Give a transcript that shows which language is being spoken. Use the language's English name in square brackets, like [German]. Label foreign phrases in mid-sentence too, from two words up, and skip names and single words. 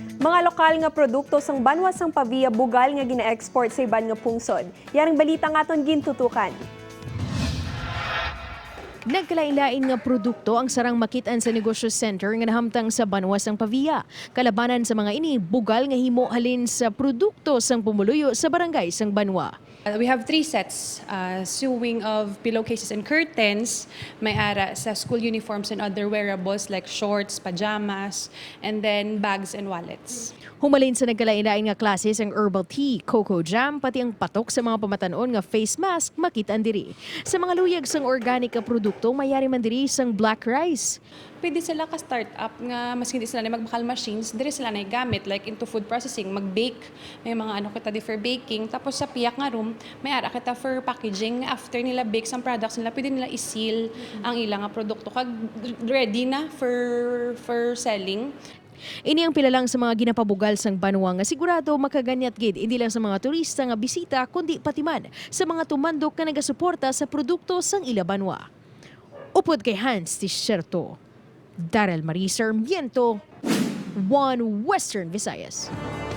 [Hiligaynon] Mga lokal nga produkto sang banwa sang Pavia bugal nga gina-export sa iban nga pungsod. Yaring balita nga aton gintutukan. Nagkalain-lain nga produkto ang sarang makitaan sa Negosyo Center nga nahamtang sa banwa sang Pavia. Kalabanan sa mga ini, bugal nga himo halin sa produkto sang pumuluyo sa barangay sang banwa. [English] We have 3 sets, sewing of pillowcases and curtains, [Hiligaynon] may ara sa [English] school uniforms and other wearables like shorts, pajamas, and then bags and wallets. [Hiligaynon] Humalin sa nagkalain-lain nga klase ang [English] herbal tea, cocoa jam, [Hiligaynon] pati ang patok sa mga pamatanon nga [English] face mask [Hiligaynon] makitaan diri. Sa mga luyag sang organic nga produkto, mayari man diri sang [English] black rice. [Hiligaynon] Pwede sila ka-startup nga mas hindi sila na magbakal machines, dire sila na gamit [English] like into food processing, [Hiligaynon] mag-bake, may mga ano kita di [English] for baking, [Hiligaynon] tapos sa piyak nga room, may ara kita [English] for packaging. [Hiligaynon] After nila [English] bake some products [Hiligaynon] nila, pwede nila i-seal ang ilang nga produkto kag ready na [English] for selling. [Hiligaynon] Ini ang pila lang sa mga ginapabugal sang banwa nga sigurado makaganyat gid hindi lang sa mga turista nga bisita kundi pati man sa mga tumandok nga nagasuporta sa produkto sang ila banwa. Upod kay Hans Tisherto, Daryl Marie Sarmiento, One Western Visayas.